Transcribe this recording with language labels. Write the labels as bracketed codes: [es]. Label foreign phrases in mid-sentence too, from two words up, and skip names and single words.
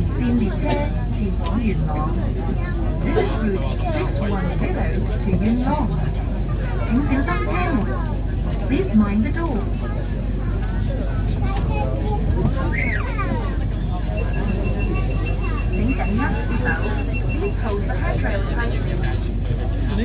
[yue] 線列車前往元朗。 [en] This is route 610 to Yuen Long。 [yue] 請小心車門。 [en] Please mind the door。 [yue] 請緊握手。 [en] Please hold the handrail tightly。